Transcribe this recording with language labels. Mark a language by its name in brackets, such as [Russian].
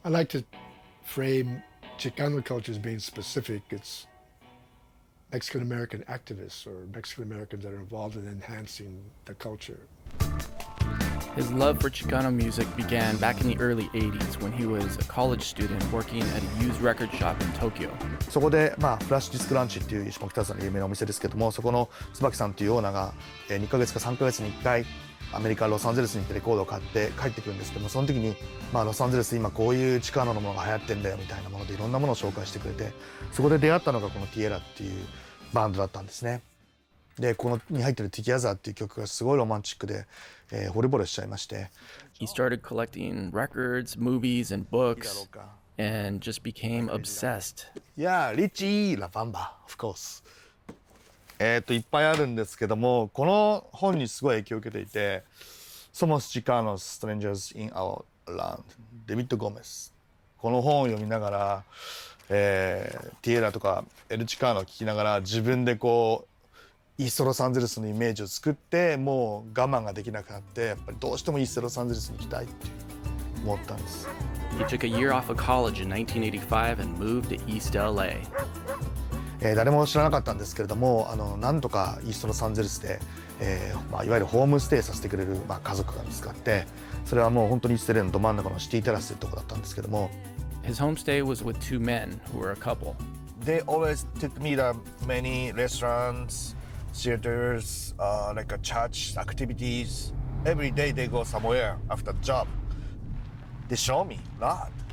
[English] I like to frame Chicano culture as being specific. It's Mexican-American activists or Mexican-Americans that are involved in enhancing the culture. His love for Chicano music began back in the early 80s when he was a college student working at a used record shop in Tokyo. [Japanese] そこで、フラッシュディスクランチっていう下北沢の有名なお店ですけども、そこの椿さんっていうオーナーが2ヶ月か3ヶ月に1回アメリカ・ロサンゼルスに行ってレコードを買って帰ってくるんですけども、その時に、ロサンゼルス今こういうチカーノのものが流行ってんだよみたいなものでいろんなものを紹介してくれて、そこで出会ったのがこのティエラっていうバンドだったんですね。で、このに入ってるティギャザーっていう曲がすごいロマンチックで、惚れ惚れしちゃいまして。 [English] He started collecting records, movies, and books, and just became obsessed. Yeah, Richie La Bamba, of course. [Japanese] いっぱいあるんですけども、この本にすごい影響を受けていて、Somos Chicanos, Strangers in Our Land, デビッド・ゴメス。この本を読みながら、ティエラとかエル・チカーノを聞きながら自分でこうイーストロサンゼルスのイメージを作ってもう我慢ができなくなってやっぱりどうしてもイーストロサンゼルスに行きたいって思ったんです。 [English] He took a year off of college in 1985 and moved to East LA. [Japanese] 誰も知らなかったんですけれどもなんとかイーストロサンゼルスで、いわゆるホームステイさせてくれる、家族が見つかってそれはもう本当にイーストレイのど真ん中のシティテラスというところだったんですけども [English] His homestay was with two men who were a couple. They always took me to many restaurants, theaters, like a church activities. Every day they go somewhere after the job. They show me a lot.